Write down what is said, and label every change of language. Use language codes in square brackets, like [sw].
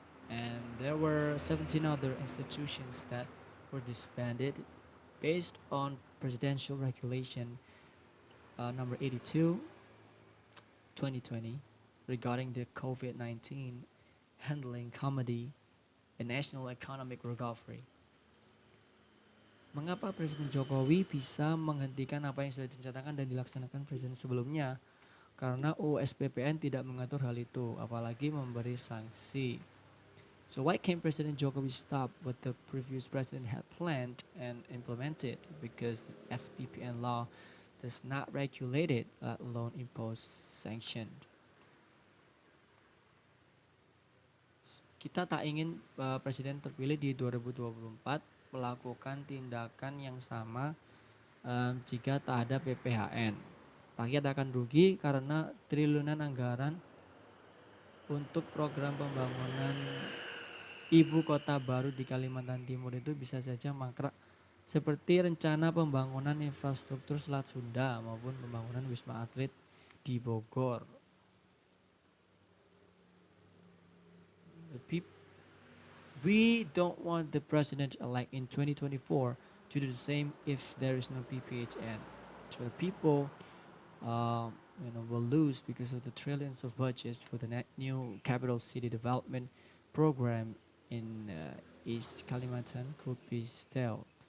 [en] And there were 17 other institutions that were disbanded based on presidential regulation number 82 2020 regarding the COVID-19 handling comedy and national economic recovery. [id] Mengapa Presiden Jokowi bisa menghentikan apa yang sudah direncanakan dan dilaksanakan presiden sebelumnya? Karena UU-SPPN tidak mengatur hal itu, apalagi memberi sanksi. [en] So why can't President Jokowi stop what the previous president had planned and implemented? Because the SPPN law does not regulate it, let alone impose sanction. [id] Kita tak ingin presiden terpilih di 2024 melakukan tindakan yang sama jika tak ada PPHN. Rakyat akan rugi karena triliunan anggaran untuk program pembangunan ibu kota baru di Kalimantan Timur itu bisa saja mangkrak seperti rencana pembangunan infrastruktur Selat Sunda maupun pembangunan Wisma Atlet di Bogor. [en] We don't want the president-elect in 2024 to do the same if there is no PPHN. So the people will lose because of the trillions of budgets for the new capital city development program in East Kalimantan could be stalled.